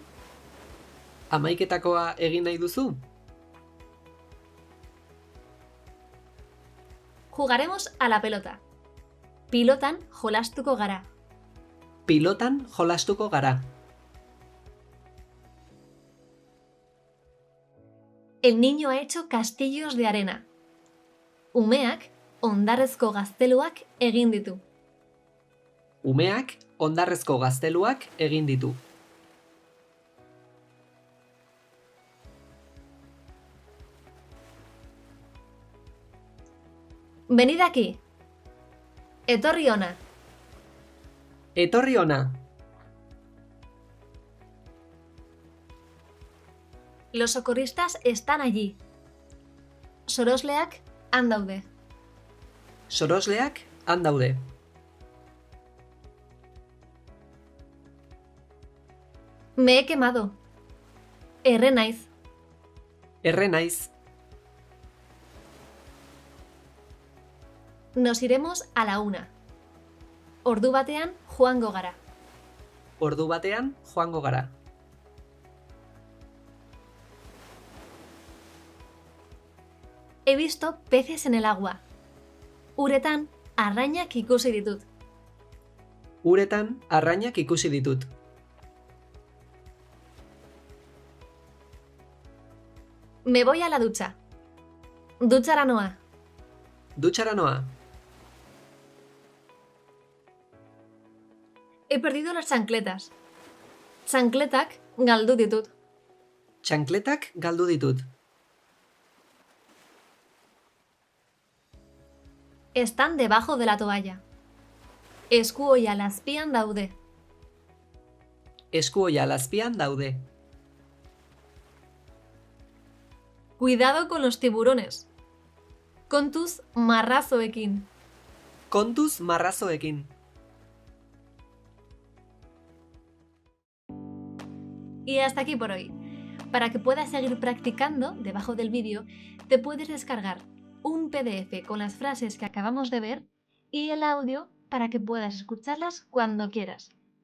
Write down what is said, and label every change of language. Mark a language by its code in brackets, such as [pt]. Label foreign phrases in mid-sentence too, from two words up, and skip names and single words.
[eu] Hamaiketakoa egin nahi duzu? [es] Jugaremos a la pelota. [eu] Pilotan jolastuko gara. Pilotan jolastuko gara. [es] El niño ha hecho castillos de arena. [eu] Umeak hondarrezko gazteluak egin ditu. Umeak hondarrezko gazteluak egin ditu. [es] Venid aquí. [eu] Etorri hona. Etorri hona. [es] Los socorristas están allí. [eu] Sorosleak han daude. Sorosleak han daude. [es] Me he quemado. [eu] Erre naiz. Erre naiz. [es] Nos iremos a la 1. [eu] Ordu batean joango gara. Ordu batean joango gara. [es] He visto peces en el agua. [eu] Uretan arrainak ikusi ditut. Uretan arrainak ikusi ditut. [es] Me voy a la ducha. [eu] Dutxara noa. Dutxara noa. [es] He perdido las chancletas. [eu] Chancletak galdu ditut. Txankletak galdu ditut. [es] Están debajo de la toalla. [eu] Eskuoia azpian daude. Eskuoia azpian daude. [es] Cuidado con los tiburones. [eu] Kontuz marrazoekin. Kontuz marrazoekin. [es] Y hasta aquí por hoy. Para que puedas seguir practicando, debajo del vídeo te puedes descargar un PDF con las frases que acabamos de ver y el audio para que puedas escucharlas cuando quieras.